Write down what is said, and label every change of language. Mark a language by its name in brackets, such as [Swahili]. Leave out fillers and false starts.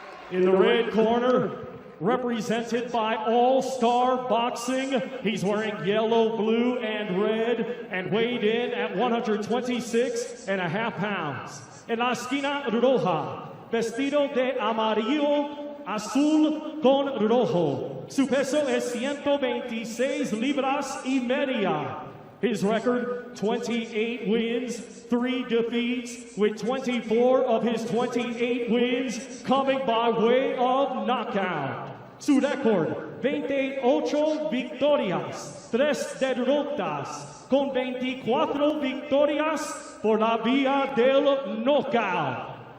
[English] In the red corner, represented by All-Star Boxing, he's wearing yellow, blue, and red, and weighed in at 126.5 pounds. [Spanish] En la esquina roja, vestido de amarillo, azul con rojo. Su peso es 126 libras y media. [English] His record, 28 wins, 3 defeats, with 24 of his 28 wins coming by way of knockout. [Spanish] Su récord, 28 victorias, 3 derrotas, con 24 victorias por la vía del knockout.